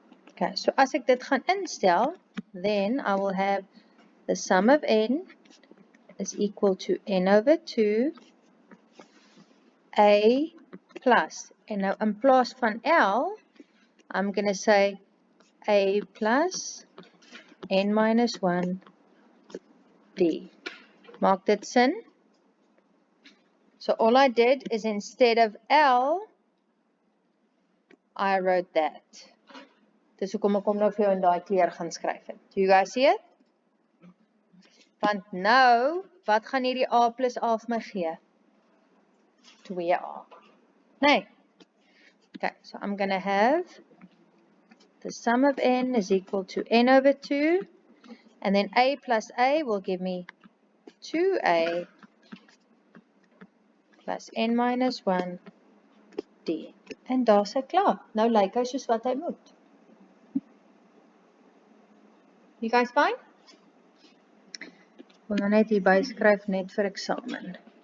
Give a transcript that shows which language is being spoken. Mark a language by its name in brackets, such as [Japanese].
[English] Okay, so [Afrikaans] as ek dit gaan instel, [English] then I will have the sum of N is equal to N over 2 A plus, [Afrikaans] en nou in plaas van L, [English] I'm going to say A plus N minus 1 D. [Afrikaans] Maak dit sin? [English] So all I did is instead of L, I wrote that. [Afrikaans] Dis hoekom ek hom nou vir jou in daai kleur gaan skryf het. [English] Do you guys see it? [Afrikaans] Want nou, wat gaan hierdie A plus A vir my gee? 2A. Nee. [English] Okay, so I'm going to have the sum of N is equal to N over 2, and then A plus A will give me 2A plus N minus 1 D. [Afrikaans] En daar's hy klaar. Nou lyk hy soos wat hy moet. [English] You guys fine? [Afrikaans] Ek wil nou net hierby skryf net vir eksamen.